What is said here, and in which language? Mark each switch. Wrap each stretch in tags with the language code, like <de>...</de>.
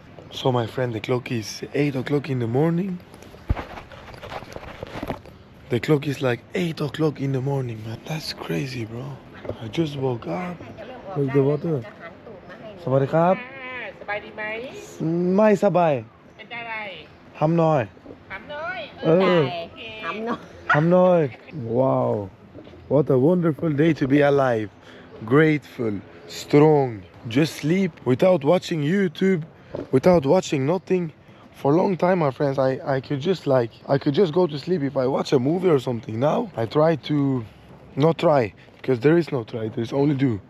<en>So my friend, the clock is 8 o'clock in the morning. The clock is like 8 o'clock in the morning, man. That's crazy, bro. I just woke up. Where's the water?</en> <th>สวัสดีครับ สบายดีไหม ไม่สบาย เป็นอะไร ทำหน่อย ทำหน่อย ทำหน่อย ทำหน่อย Wow.</th> <en>What a wonderful day to be alive. Grateful, strong. Just sleep without watching YouTube, without watching nothing. For a long time, my friends, I could just go to sleep if I watch a movie or something. Now I try to not try, because there is no try, there's only do.</en>